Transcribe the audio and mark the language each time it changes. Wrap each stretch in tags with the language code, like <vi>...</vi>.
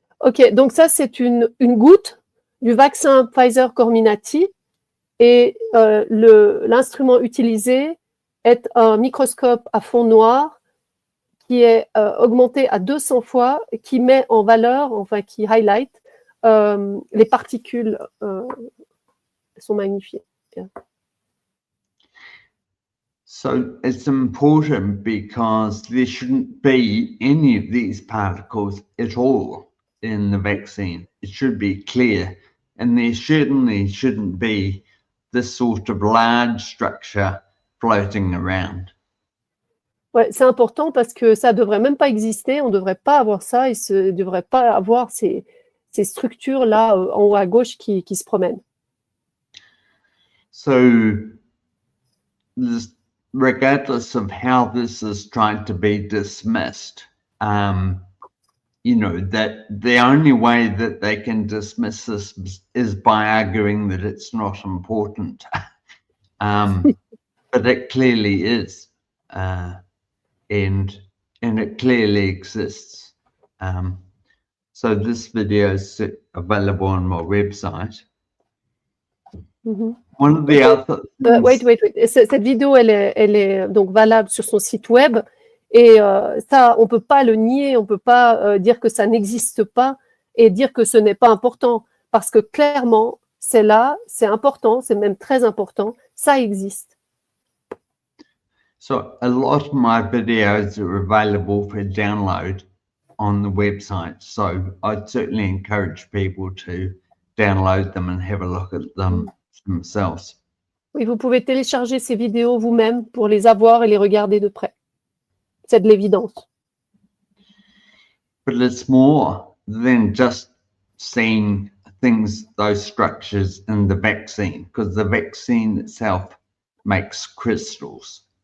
<fr>Ok, donc ça c'est une goutte du vaccin Pfizer Comirnaty et l'instrument utilisé est un microscope à fond noir qui est augmenté à 200 fois, qui met en valeur, enfin qui highlight les particules sont magnifiées.</fr> <en>Yeah. So it's important because there shouldn't be any of these particles at all in the vaccine. It should be clear, and there certainly shouldn't be this sort of large structure floating around.</en> <fr>Ouais, c'est important parce que ça devrait même pas exister, on devrait pas avoir ça, et ne devrait pas avoir ces structures là en haut à gauche qui se promènent.</fr> <en>So regardless of how this is trying to be dismissed, you know, that the only way that they can dismiss this is by arguing that it's not important. But it clearly is, and it clearly exists. So this video is available on my website. Mm-hmm. One of the other wait.</en> <fr>Cette vidéo, elle est donc valable sur son site web, et ça, on peut pas le nier, on peut pas dire que ça n'existe pas et dire que ce n'est pas important, parce que clairement, c'est là, c'est important, c'est même très important, ça existe.</fr> <en>So a lot of my videos are available for download on the website, so I'd certainly encourage people to download them and have a look at them themselves.</en> <fr>Oui, vous pouvez télécharger ces vidéos vous-même pour les avoir et les regarder de près. C'est de l'évidence.</fr> <en>But it's more than just seeing things, those structures in the vaccine, because the vaccine itself makes crystals.</en>